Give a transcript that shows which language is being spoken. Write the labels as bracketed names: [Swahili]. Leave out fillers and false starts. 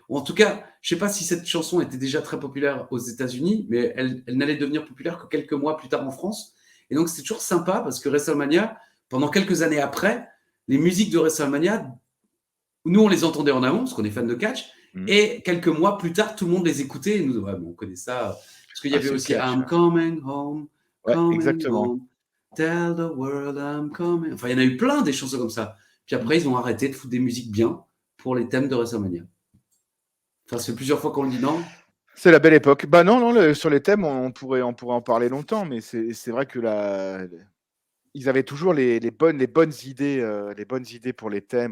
[French] Ou en tout cas, je ne sais pas si cette chanson était déjà très populaire aux États-Unis, mais elle n'allait devenir populaire que quelques mois plus tard en France. Et donc, c'était toujours sympa parce que WrestleMania, pendant quelques années après, les musiques de WrestleMania, nous, on les entendait en amont parce qu'on est fan de catch. Et quelques mois plus tard, tout le monde les écoutait. Et nous, on connaît ça. Parce qu'il y avait aussi [English] I'm coming home. [French] Exactement. [English] Home. Tell the world I'm coming. [French] Enfin, il y en a eu plein des chansons comme ça. Puis après, ils ont arrêté de foutre des musiques bien pour les thèmes de WrestleMania. Enfin, c'est plusieurs fois qu'on le dit, non? C'est la belle époque. Bah non, sur les thèmes, on pourrait en parler longtemps, mais c'est vrai que ils avaient toujours les bonnes idées pour les thèmes.